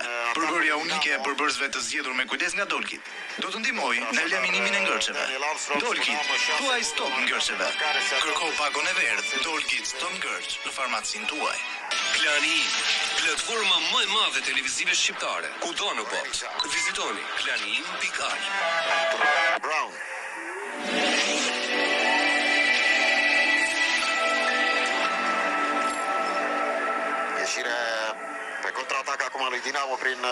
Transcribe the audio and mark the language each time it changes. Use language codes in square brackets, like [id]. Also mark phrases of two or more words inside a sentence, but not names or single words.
[sq] Përbërja unike e përbërësve të zgjedhur me kujdes nga Dolgit do të ndihmojë në eliminimin e ngërçeve. Dolgit, thuaj stop ngërçeve. Kërko pagon e verdh, Dolgit stop ngërç në farmacinë tuaj. Klani Im, platforma më e madhe televizive shqiptare. Kudo në botë. Vizitoni klaniim.al. Brown. [ro] Ieșire pe contraatac acum lui Dinamo prin